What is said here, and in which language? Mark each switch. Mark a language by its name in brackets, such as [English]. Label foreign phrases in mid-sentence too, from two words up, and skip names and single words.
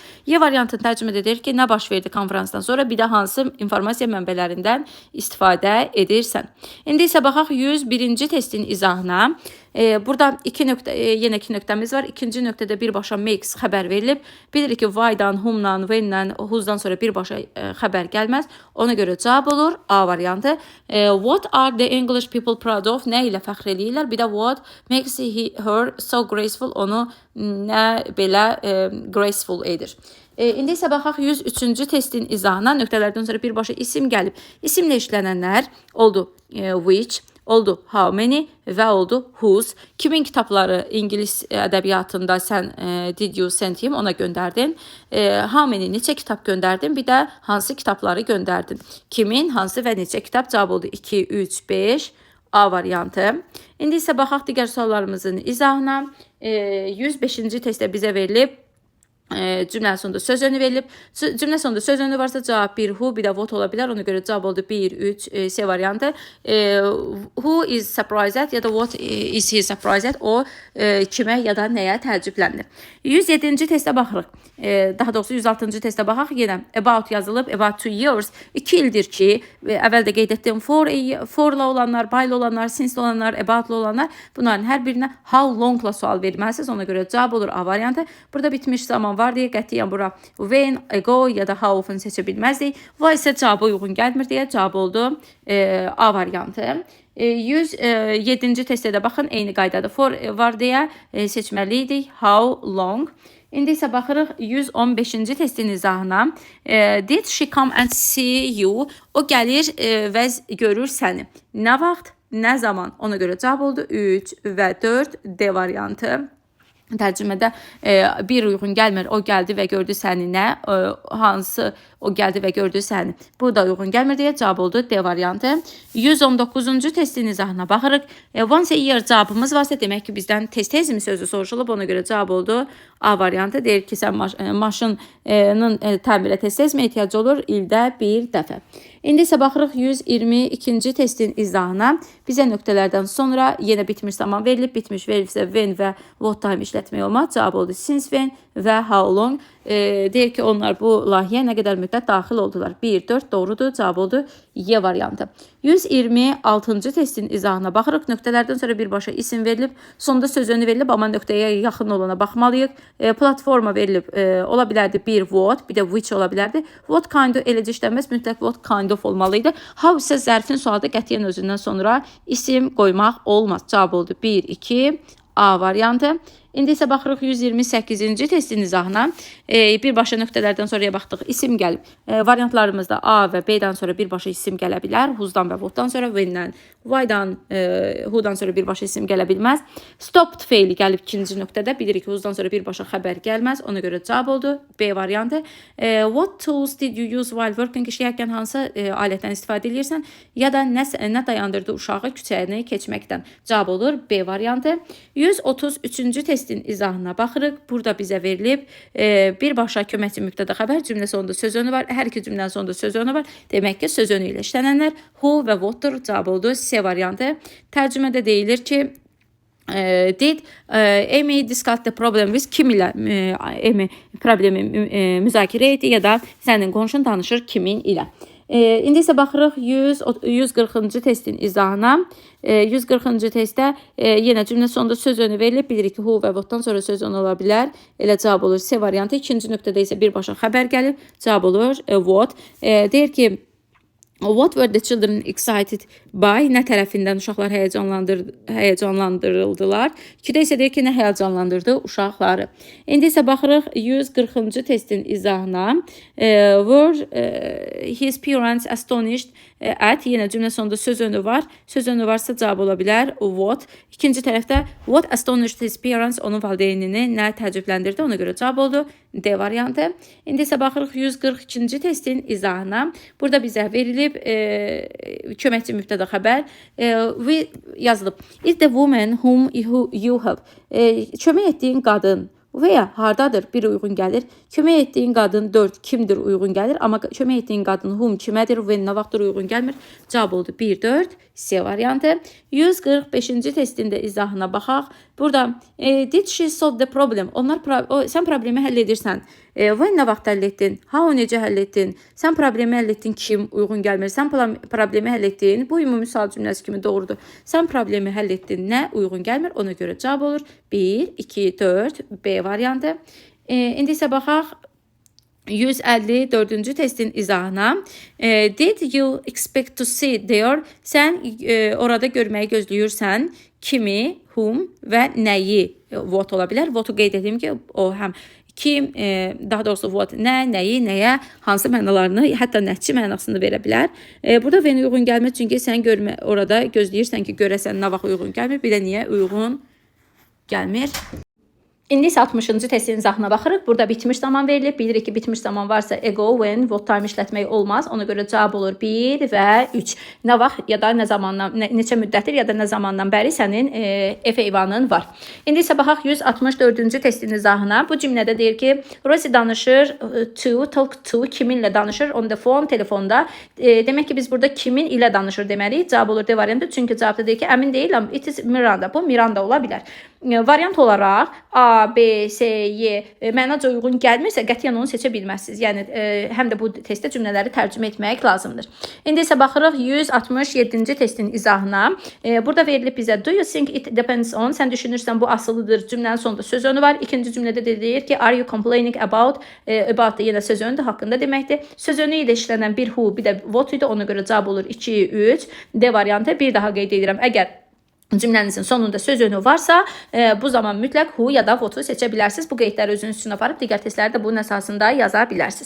[Azerbaijani] Y variantını tərcümə edir ki, nə baş verdi konferansdan sonra, bir də hansı informasiya mənbələrindən istifadə edirsən. İndi isə baxaq 101-ci testin izahına. Burada yenə iki nöqtəmiz var. İkinci nöqtədə birbaşa makes xəbər verilib. Bilirik ki, why-dan, whom-dan, when-dən, whose-dan sonra birbaşa xəbər gəlməz. Ona görə cavab olur A variantı. [English] What are the English people proud of? [Azerbaijani] Nə ilə fəxr eləyirlər? Bir də [English] what makes her so graceful? [Azerbaijani] Onu nə belə graceful edir. İndi isə baxaq 103-cü testin izahına. Nöqtələrdən sonra birbaşa isim gəlib. İsimlə işlənənlər oldu which, oldu [English] how many [Azerbaijani] və oldu whose. Kimin kitabları ingilis ədəbiyyatında sən [English] did you send him, [Azerbaijani] ona göndərdin. [English] How many, [Azerbaijani] neçə kitab göndərdin, bir də hansı kitabları göndərdin. Kimin, hansı və neçə kitab, cavab oldu 2, 3, 5 A variantı. İndi isə baxaq digər suallarımızın izahına. 105-ci testdə bizə verilib. Cümlənin sonunda söz önü verilib. Cümlə sonunda söz önü varsa cavab 1 who, bir də what ola bilər. Ona görə cavab oldu 1, 3, C variantı. [English] Who is surprised ya da what is he surprised? [Azerbaijani] O kimə ya da nəyə təəccüblənir. 107-ci testə baxırıq. Daha doğrusu 106-cı testə baxaq. Yenə about yazılıb. About 2 years. 2 ildir ki, əvvəldə qeyd etdiyim forla olanlar, by olanlar, since olanlar, about olanlar, bunların hər birinə [English] how long-la [Azerbaijani] sual verməlisiniz. Ona görə cavab olur A variantı. Burada bitmiş zaman var deyə qətiyyən bura when, ago ya da [English] how often [Azerbaijani] seçə bilməzdik. Va isə cavaba uyğun gəlmir deyə cavab oldu A variantı. 107-ci testdə də baxın, eyni qaydada for var deyə seçməliydik [English] how long. [Azerbaijani] İndi isə baxırıq 115-ci testin izahına. [English] Did she come and see you? [Azerbaijani] O gəlir və görür səni. Nə vaxt, nə zaman? Ona görə cavab oldu 3 və 4 D variantı. Tərcümədə bir uyğun gəlmir, o gəldi və gördü səni nə, hansı o gəldi və gördü səni. Bu da uyğun gəlmir deyə cavab oldu D variantı. 119-cu testin izahına baxırıq. [English] Once a year [Azerbaijani] cavabımız varsa demək ki bizdən tez-tez mi sözü soruşulub, ona görə cavab oldu A variantı. Deyir ki sən maşının təmirə tez-tez mi ehtiyacı olur? İldə bir dəfə. İndi isə baxırıq 122-ci testin izahına. Bizə nöqtələrdən sonra yenə bitmiş zaman verilib. Bitmiş verilibsə when və what time işlətmək olmaz. Cavab oldu [English] since when [Azerbaijani] və [English] how long. [Azerbaijani] deyir ki, onlar bu layihəyə nə qədər müddət daxil oldular? 1, 4 doğrudur. Cavab oldu Y variantı. 126-cı testin izahına baxırıq. Nöqtələrdən sonra birbaşa isim verilib, sonda söz önü verilib, amma nöqtəyə yaxın olana baxmalıyıq. Platforma verilib, ola bilərdi bir what, bir də which ola bilərdi. [English] What kind of [Azerbaijani] eləcə işlənməz, mütləq [English] what kind of [Azerbaijani] olmalıydı. How isə zərfin sualda qətiyyən özündən sonra isim qoymaq olmaz. Cavab oldu 1, 2, A variantı. İndi isə baxırıq 128-ci testin izahına. Birbaşa nöqtələrdən sonraya baxdıq. İsim gəlib. Variantlarımızda A və B-dən sonra birbaşa isim gələ bilər. Who'dan və what'dan sonra, when'dən, why'dan, who'dan sonra birbaşa isim gələ bilməz. Stopped feili gəlib ikinci nöqtədə. Bilirik ki, who'dan sonra birbaşa xəbər gəlməz. Ona görə cavab oldu B variantı. [English] What tools did you use while working? [Azerbaijani] İşləyərkən hansı alətdən istifadə edirsən? Ya da nə dayandırdı uşağı küçəni keçməkdən? Cavab olur B variantı. 133-cü testin izahına baxırıq. Burada bizə verilib birbaşa köməkçi mübtəda xəbər, cümlə sonunda söz önü var. Hər iki cümlənin sonunda söz önü var. Demək ki, söz önü ilə işlənənlər who və what'dır. Cavab oldu C variantı. Tərcümədə deyilir ki, [English] did Amy discuss the problem with [Azerbaijani] kim ilə Amy problemi müzakirə etdi ya da sənin qonşun danışır kimin ilə. İndi isə baxırıq 140-cı testin izahına. 140-cı testdə yenə cümlə sonunda söz önü verilib. Bilirik ki, who və what'dan sonra söz önü ola bilər. Elə cavab olur C variantı. İkinci nöqtədə isə birbaşa xəbər gəlib. Cavab olur what. Deyir ki, [English] what were the children excited by? [Azerbaijani] Nə tərəfindən uşaqlar həyəcanlandırıldılar? 2-də isə deyir ki, nə həyəcanlandırdı uşaqları. İndi isə baxırıq 140-cı testin izahına. [English] Were his parents astonished at? [Azerbaijani] Yenə cümlə sonunda söz önü var. Söz önü varsa cavab ola bilər what. İkinci tərəfdə [English] what astonished his parents? [Azerbaijani] Onun valideynini nə təəccübləndirdi? Ona görə cavab oldu D variantı. İndi isə baxırıq 142-ci testin izahına. Burada bizə verilib köməkçi mübtəda xəbər yazılıb. [English] Is the woman whom you help? [Azerbaijani] Kömək etdiyin qadın və ya hardadır? Bir uyğun gəlir. Kömək etdiyin qadın 4 kimdir uyğun gəlir. Amma kömək etdiyin qadın whom kimədir və nə vaxtdır uyğun gəlmir? Cavab oldu 1, 4, C variantı. 145-ci testində izahına baxaq. [English] Burada did she solve the problem? [Azerbaijani] Sən problemi həll edirsən. Və nə vaxt həll etdin? How necə həll etdin? Sən problemi həll etdin, kim uyğun gəlmir? Sən problemi həll etdin. Bu ümumi sual cümləsi kimi doğrudur. Sən problemi həll etdin, nə uyğun gəlmir? Ona görə cavab olur 1, 2, 4, B variantı. İndi isə baxaq 154-cü testin izahına. [English] Did you expect to see there? [Azerbaijani] Sən orada görməyi gözləyirsən kimi, whom və nəyi? What ola bilər. What'u qeyd edeyim ki, o həm kim, daha doğrusu what, nə, nəyi, nəyə, hansı mənalarını, hətta nəticə mənasını verə bilər. Burada when uyğun gəlmir, çünki sən orada gözləyirsən ki, görəsən nə vaxt uyğun gəlmir, bir də niyə uyğun gəlmir. İndi isə 60-cı testin izahına baxırıq. Burada bitmiş zaman verilib. Bilirik ki, bitmiş zaman varsa ago, when, what time işlətmək olmaz. Ona görə cavab olur 1 və 3. Nə vaxt ya da nə zamandan, neçə müddətdir ya da nə zamandan bəri sənin F heyvanın var. İndi isə baxaq 164-cü testin izahına. Bu cümlədə deyir ki, Rosie danışır [English] talk to, [Azerbaijani] kiminlə danışır? [English] On the phone, [Azerbaijani] telefonda. Demək ki, biz burada kimin ilə danışır deməliyik. Cavab olur D variantı. Çünki cavabda deyir ki, əmin deyiləm, [English] it is Miranda. [Azerbaijani] Bu Miranda ola bilər. Variant olaraq A, B, C, Y mənaca uyğun gəlmirsə qətiyyən onu seçə bilməzsiniz. Yəni həm də bu testdə cümlələri tərcümə etmək lazımdır. İndi isə baxırıq 167-ci testin izahına. Burada verilib bizə [English] do you think it depends on? [Azerbaijani] Sən düşünürsən bu asılıdır. Cümlənin sonunda söz önü var. İkinci cümlədə deyir ki [English] are you complaining about? [Azerbaijani] About da yenə söz önüdür, haqqında deməkdir. Söz önü ilə işlənən bir who, bir də what idi. Ona görə cavab olur 2, 3. D variantı. Bir daha qeyd edirəm. Əgər cümlənizin sonunda söz önü varsa, bu zaman mütləq who ya da what'u seçə bilərsiniz. Bu qeydləri özünüz üçün aparıb digər testləri də bunun əsasında yaza bilərsiniz.